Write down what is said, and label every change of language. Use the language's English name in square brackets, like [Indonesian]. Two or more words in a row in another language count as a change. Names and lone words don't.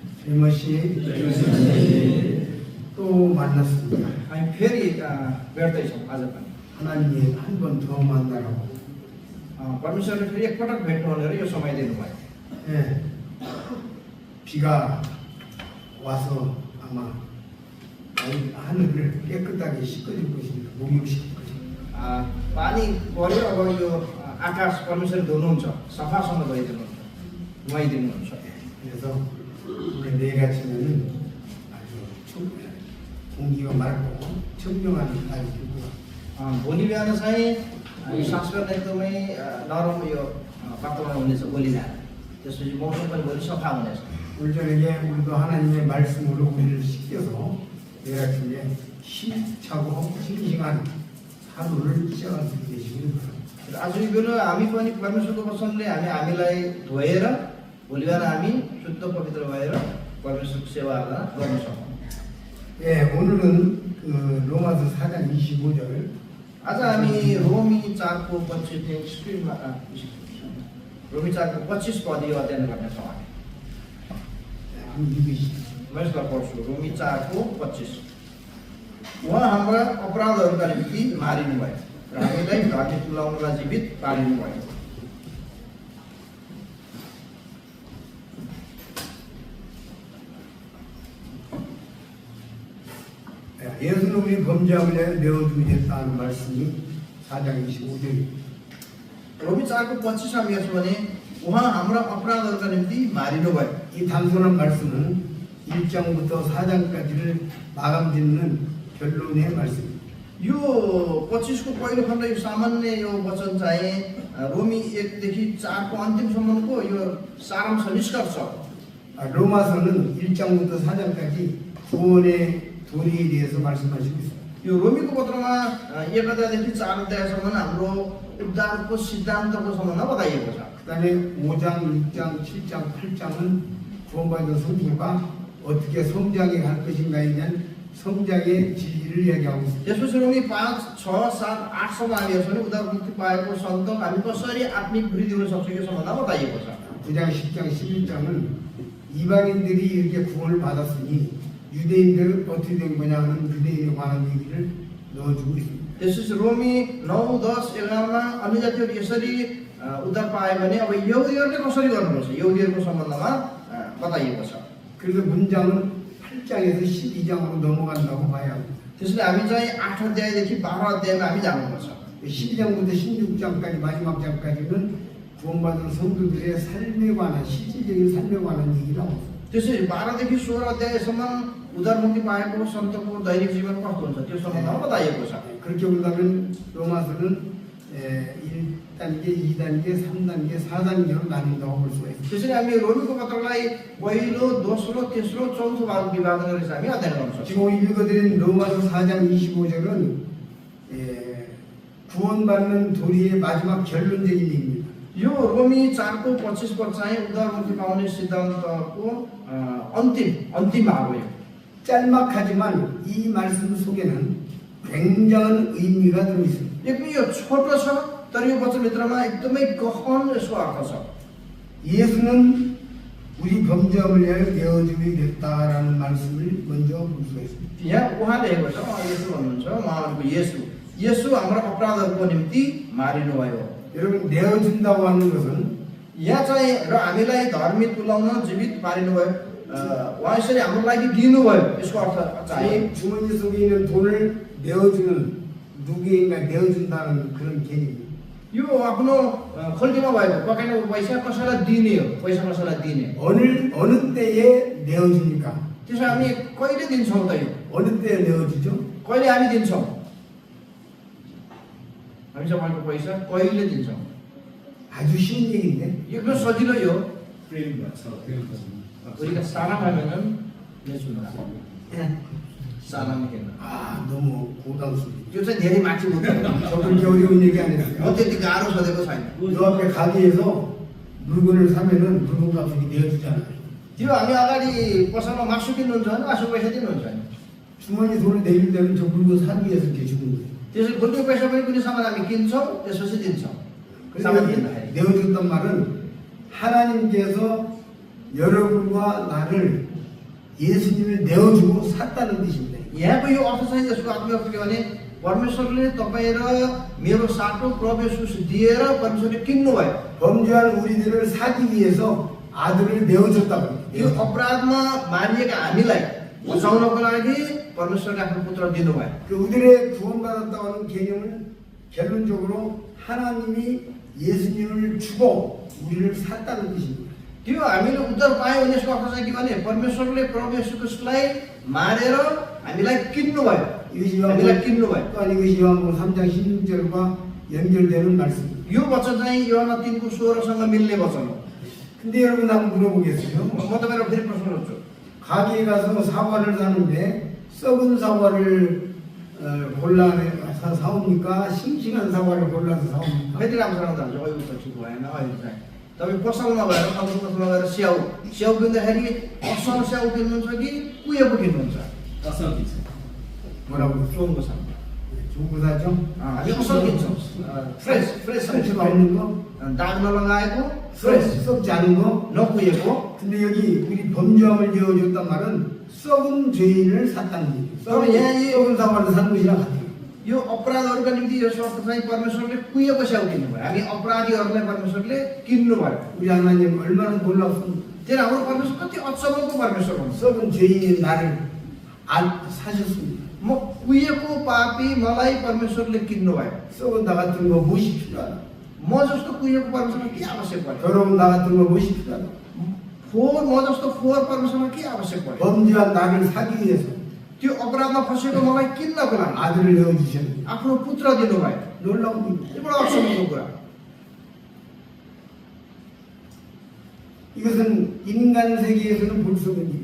[Korean] 또 만났습니다. [Nepali] हामी फेरि भेट्दैछौँ आज पनि [Korean] 하나님이 한 번 더 만나라고. [Nepali] परमेश्वरले फेरि एकपटक भेट्नु भनेर यो समय दिनुभयो। [Korean] 예, 비가 와서 아마 하늘을 깨끗하게 씻어줄 것입니다. 목욕시킬 것입니다. [Nepali] पानी पर्यो, अब यो आकाश परमेश्वरले धुनुहुन्छ, सफासँग धोइदिनुहुन्छ, नुहाइदिनुहुन्छ। [Korean] 그래서 오늘 내일 아침에는 아주 공기가 맑고 청명한 날이 되고 [Nepali] भोलि बिहान चाहिँ यो सास गर्न एकदमै नरम यो वातावरण हुनेछ भोलि बिहान। त्यसपछि मौसम पनि भोलि सफा हुनेछ। [Korean] 오늘 저녁에 우리도 하나님의 말씀으로 우리를 씻겨서 내일 아침에 힘차고 싱싱한 하루를 시작할 수 있게 되시길 바랍니다. [Nepali] आज यो बेला हामी पनि परमेश्वरको वचनले हामीलाई धोएर भोलि बिहान हामी शुद्ध पवित्र भएर परमेश्वरको सेवा गर्न सकौँ। [Korean] 예, 오늘은 로마서 4장 25절 [Nepali] आज हामी रोमी 4को 25 स्क्रिनमा रोमी 4को 25 पद यो अध्ययन गर्नेछौँ हामी। [Korean] 한번 읽으시죠. [Nepali] म यसलाई पढ्छु। रोमी 4को 25। उहाँ हाम्रा अपराधहरूका निम्ति मारिनु भयो र हामीलाई धर्मी तुल्याउनलाई जीवित पारिनु भयो। [Korean] 예수는 우리 범죄함을 내어주게 됐다는 말씀이 4장 25절입니다. [Nepali] रोमी 4को 25 हामी हेर्छौँ भने उहाँ हाम्रा अपराधहरूका निम्ति मारिनु भयो। [Korean] 이 단순한 말씀은 1장부터 4장까지를 마감짓는 결론의 말씀입니다. [Nepali] यो 25 को पहिलो खण्ड यो सामान्य यो वचन चाहिँ रोमी 1 देखि 4 को अन्तिमसम्मको यो सारांश निष्कर्ष। [Korean] 로마서는 1장부터 4장까지 구원의 도리에 대해서 말씀하시고 있습니다. [Nepali] यो रोमीको पत्रमा 1 अध्यायदेखि 4 अध्यायसम्म हाम्रो उद्धारको सिद्धान्तको सम्बन्धमा बताइएको छ। [Korean] 그다음에 5장, 6장, 7장, 8장은 구원받은 성도가 어떻게 성장해 갈 것인가에 대한 성장의 진리를 이야기하고 있습니다. [Nepali] त्यसपछि रोमी 5, 6, 7, 8सम्म हामी हेर्छौँ भने उद्धार मुक्ति पाएको सन्त हामी कसरी आत्मिक वृद्धि हुन सक्छ यो सम्बन्धमा बताइएको छ। [Korean] 9장, 10장, 11장은 이방인들이 이렇게 구원을 받았으니 유대인들은 어떻게 된 거냐 하는 유대인에 관한 얘기를 넣어주고 있습니다. [Nepali] त्यसपछि रोमी 9, 10, 11मा अन्य जातिहरू यसरी उद्धार पाए भने अब यहुदीहरूले कसरी गर्नुपर्छ यहुदीहरूको सम्बन्धमा बताइएको छ। [Korean] 그래서 문장은 8장에서 12장으로 넘어간다고 봐야 합니다. [Nepali] त्यसैले हामी चाहिँ 8 अध्यायदेखि 12 अध्यायमा हामी जानुपर्छ। [Korean] 12장부터 16장까지 마지막 장까지는 구원받은 성도들의 삶에 관한 실질적인 삶에 관한 얘기를 하고 있습니다. [Nepali] त्यसै 12 देखि 16 अध्यायसम्म उद्धार मुक्ति पाएको सन्तको दैनिक जीवन कस्तो हुन्छ त्यो सम्बन्धमा बताइएको छ। [Korean] 그렇게 본다면 로마서는 1단계, 2단계, 3단계, 4단계로 나뉜다고 볼 수가 있습니다. [Nepali] त्यसैले हामी रोमीको पत्रलाई पहिलो, दोस्रो, तेस्रो, चौथो भाग विभाजन गरेर हामी अध्ययन गर्न सक्छौँ। [Korean] 지금 읽어드린 로마서 4장 25절은 구원받는 도리의 마지막 결론적인 얘기입니다. [Nepali] यो रोमी 4 को 25 पद चाहिँ उद्धार मुक्ति पाउने सिद्धान्तको अन्तिम भाग हो। [Korean] 짤막하지만 이 말씀 속에는 굉장한 의미가 들어 있습니다. [Nepali] एकदमै यो छोटो छ तर यो वचनभित्रमा एकदमै गहन यसको अर्थ छ। [Korean] 예수는 우리 범죄함을 위하여 내어주게 됐다라는 말씀을 먼저 볼 수가 있습니다. [Nepali] यहाँ उहाँ लेखेको छ येशू भन्नुहुन्छ उहाँको येशू हाम्रो अपराधहरूको निम्ति मारिनु भयो। [Korean] 여러분 내어준다고 하는 것은 [Nepali] यहाँ चाहिँ र हामीलाई धर्मी तुल्याउन जीवित पारिनु भयो। उहाँ यसरी हाम्रो लागि दिनुभयो यसको अर्थ चाहिँ [Korean] 주머니 속에 있는 돈을 내어주는 누구인가 내어준다는 그런 개념입니다. [Nepali] यो आफ्नो खोल्टीमा भएको पकाइएको पैसा कसैलाई दिने हो, पैसा कसैलाई दिने। [Korean] 어느 때에 내어줍니까? [Nepali] त्यसो हामी कहिले दिन्छौँ त यो? [Korean] 어느 때에 내어주죠? [Nepali] कहिले हामी दिन्छौँ? हामी सबैको पैसा कहिले दिन्छौँ? [Korean] 아주 쉬운 얘기인데 [Nepali] एकदम सजिलो यो। [Korean] 우리가 사랑하면은 예수는 사랑해요. 너무 고단수입니다. [Nepali] यो चाहिँ धेरै माथि हुँदैन। [Korean] 저 그렇게 어려운 얘기 안 [Nepali] म [Korean] 했어요. [Nepali] त्यति गाह्रो सोधेको छैन। [Korean] 요 앞에 가게에서 물건을 사면은 물건 값이 내어주잖아요. [Nepali] त्यो हामी अगाडि पसलमा मासु किन्नुहुन्छ भने मासु पैसा दिनुहुन्छ नि। [Korean] 주머니 돈을 내릴 때는 저 물건 사기 위해서 이렇게 주는 거예요. [Nepali] त्यसै खोल्टीको पैसा पनि कुनै सामान हामी किन्छौँ त्यसपछि दिन्छौँ। सामान किन्दाखेरि [Korean] 내어줬단 말은 하나님께서 여러분과 나를 예수님을 내어주고 샀다는 뜻입니다. [Nepali] यहाँको यो अर्थ चाहिँ यसको अर्थ के भने परमेश्वरले तपाईँ र मेरो साटो प्रभु येशू दिएर परमेश्वरले किन्नु भयो। [Korean] 범죄한 우리들을 사기 위해서 아들을 내어줬다고 합니다. [Nepali] यो अपराधमा मारिएका हामीलाई बचाउनको लागि परमेश्वरले आफ्नो पुत्र दिनुभयो। [Korean] 그 우리들의 구원받았다고 하는 개념을 결론적으로 하나님이 예수님을 주고 우리를 샀다는 뜻입니다. [Nepali] त्यो हामीले उद्धार पायौँ भने यसको अर्थ चाहिँ के भने परमेश्वरले प्रभु येशू ख्रीष्टलाई मारेर हामीलाई किन्नु भयो। [Korean] 이것이 [Nepali] हामीलाई किन्नु भयो। [Korean] 또한 이것이 요한복음 3장 16절과 연결되는 말씀입니다. [Nepali] यो वचन चाहिँ योहन्ना 3को 16सँग मिल्ने वचन हो। [Korean] 근데 여러분 한번 물어보겠어요. [Nepali] म तपाईलाई फेरि प्रश्न गर्छु। [Korean] 가게에 가서 사과를 사는데 썩은 사과를 사옵니까? 싱싱한 사과를 골라서 사옵니까? [Nepali] कति राम्रोसँग जान्छ अहिले त ठिक भएन अहिले चाहिँ तपाईँ पसलमा गएर पसलमा गएर स्याउ किन्दाखेरि असल स्याउ किन्नुहुन्छ कि कुहिएको किन्नुहुन्छ? [Korean] 뭐라고? 좋은 거 삽니다. 좋은 거 사죠? [Nepali] हामी असल किन्छौँ। फ्रेस [Korean] 상처가 없는 거? [Nepali] दाग नलगाएको फ्रेस [Korean] 썩지 않은 거? [Nepali] नकुहिएको। [Korean] 근데 여기 우리 범죄함을 지어줬단 말은 썩은 죄인을 샀다는 얘기예요. 썩은 사과를 산 것이랑 같아요. [Nepali] यो अपराधहरूका निम्ति यो शब्द चाहिँ परमेश्वरले कुहिएको स्याउ किन्नुभयो। हामी अपराधीहरूलाई परमेश्वरले किन्नुभयो। [Korean] 우리 하나님 얼마나 놀랍습니까? [Nepali] त्यही हाम्रो परमेश्वर कति अचम्मको परमेश्वर हुनुहुन्छ। [Korean] 썩은 죄인인 나를 사셨습니다. [Nepali] म कुहिएको पापी मलाई परमेश्वरले किन्नुभयो। [Korean] 썩은 나 같은 거 무엇이 필요하다? [Nepali] म जस्तो कुहिएको परमेश्वरमा के आवश्यक पर्यो? [Korean] 더러운 나 같은 거 무엇이 필요하다? [Nepali] म जस्तो फोहोर परमेश्वरमा के आवश्यक पर्यो? [Korean] 범죄한 나를 사기 위해서 [Nepali] त्यो अपराधमा फसेको मलाई किन्नको लागि [Korean] 아들을 내어주셨는데 [Nepali] आफ्नो पुत्र दिनुभयो। [Korean] 놀라운 일이죠. [Nepali] यो बडा अचम्मको कुरा। [Korean] 이것은 인간 세계에서는 볼 수 없는 일이에요.